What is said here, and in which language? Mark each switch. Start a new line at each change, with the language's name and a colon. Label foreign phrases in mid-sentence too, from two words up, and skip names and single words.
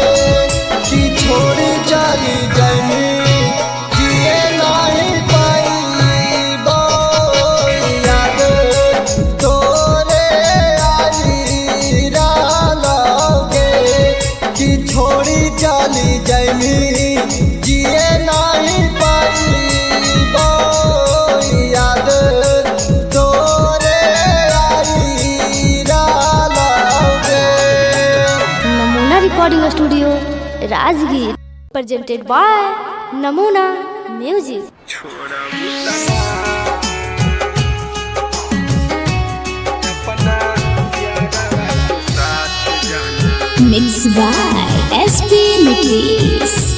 Magahi: कि छोड़ी चली जैमी जिए नहीं पाई याद तोरे आई रालौगे। कि छोड़ी चली जैमी जिए नहीं पाई याद तोरे आई रालौगे। नमूना रिकॉर्डिंग स्टूडियो राजगीर
English: presented by
Magahi: नमूना म्यूजिक।
English: Mixed by SP Mitris.